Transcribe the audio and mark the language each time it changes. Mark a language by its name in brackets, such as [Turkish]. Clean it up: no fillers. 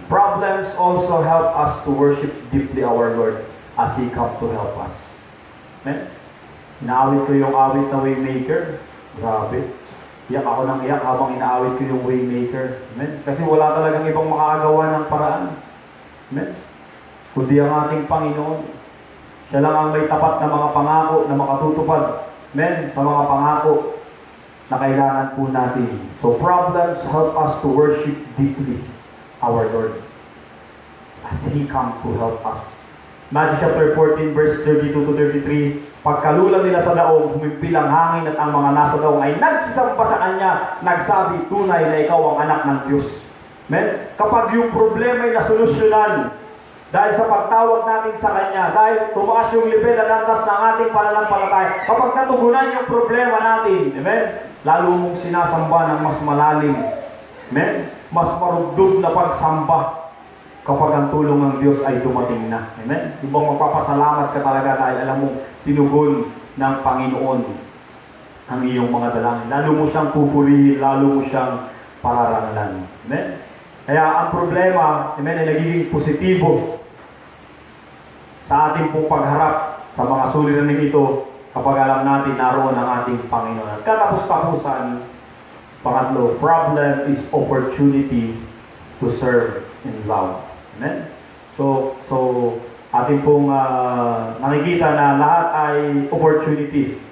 [English] Problems also help us to worship deeply our Lord as He come to help us. [Filipino] Amen? Inaawit ko yung awit na Waymaker. Grabe. Iyak ako ng iyak habang inaawit ko yung Waymaker. Amen? Kasi wala talagang ibang makakagawa ng paraan. Amen? Kundi ang ating Panginoon. Siya lang ang may tapat na mga pangako na makatutupad. Amen? Sa mga pangako na kailangan po natin. [English] So problems help us to worship deeply our Lord as He come to help us. [Filipino] Matthew chapter 14 verse 32 to 33, pagkalula nila sa daong, humimpil ang hangin at ang mga nasa daong ay nagsisampa sa kanya, nagsabi, tunay na ikaw ang anak ng Diyos. Amen? Kapag yung problema ay nasolusyonan dahil sa pagtawag natin sa Kanya, dahil tumaas yung level at antas ng ating pananampalataya, kapag natugunan yung problema natin, amen? Lalo mong sinasamba ng mas malalim, amen? Mas marugdog na pagsamba kapag ang tulong ng Diyos ay dumating na. Amen? Ibang magpapasalamat ka talaga dahil alam mo, tinugon ng Panginoon ang iyong mga dalangin. Lalo mo siyang pupurihin, lalo mo siyang pararangalan. Amen? Kaya ang problema, amen, ay nagiging positibo sa ating pong pagharap sa mga suliraning ito kapag alam natin naroon ang ating Panginoon. At katapos-tapusan, pangatlo, [English] problem is opportunity to serve in love. Amen? [Filipino] So ating pong nakikita na lahat ay opportunity